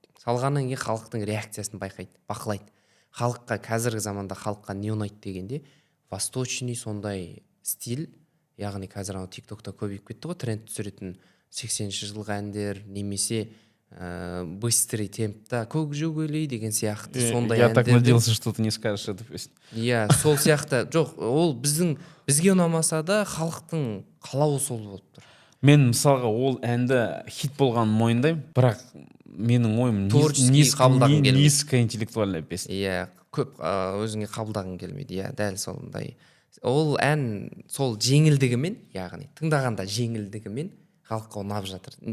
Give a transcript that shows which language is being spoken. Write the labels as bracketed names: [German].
[Kazakh] Салғаннан кейін халықтың реакциясын бақылайды. Халыққа, қазіргі заманда халыққа не ұнайды дегенде, восточный сондай стиль, яғни қазір TikTokта көбейіп кетті ғой, тренд түсіретін 80-ші жылғы әндер, немесе быстрый темпта көк жүгілей деген сияқты сондай әндер. [Russian] Я так надеялся, что ты не скажешь эту песню. [Kazakh] Сол сияқты. Жоқ, ол бізге ұнамаса да халықтың қалауы сол болып тұр. Мен мысалға ол әнді хит болғанын мойындаймын, бірақ менің ойым [Russian] низкоинтеллектуальная песня. [Kazakh] Көп өзіңе қабылдағың келмейді. Дәл сондай. Ол ән сол жеңілдігімен, яғни тыңдағанда жеңілдігімен халыққа ұнап жатыр.